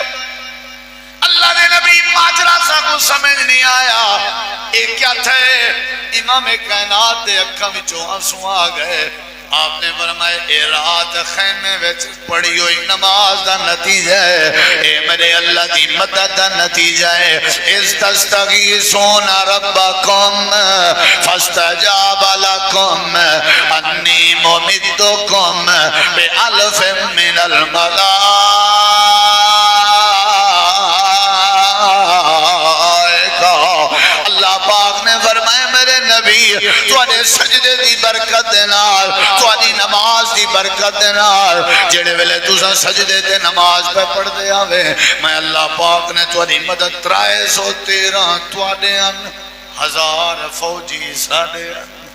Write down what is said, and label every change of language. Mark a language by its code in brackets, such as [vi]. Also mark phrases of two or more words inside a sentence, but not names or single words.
[pa] اللہ دے نبی ماجرا سا کو سمجھ نہیں آیا اے کیا تھے. امام کائنات دے اکھاں وچوں آنسو آ گئے. آپ نے فرمایا اے رات خیمے وچ پڑھی ہوئی نماز دا نتیجہ ہے اے میرے اللہ دی مدد دا نتیجہ ہے. [ar] إذ تستغيثون ربكم فاستجاب لكم أني ممدكم بألف من الملائكة. [pa] اللہ پاک نے فرمایا میرے نبی تہاڈے سجدے دی برکت دے نال تہاڈی نماز دی برکت دے نال جیہڑے ویلے تساں سجدے تے نماز پے پڑھدے آوے میں اللہ پاک نے تہاڈی مدد 313 تہاڈے ان 1000 فوجی ساڈے ان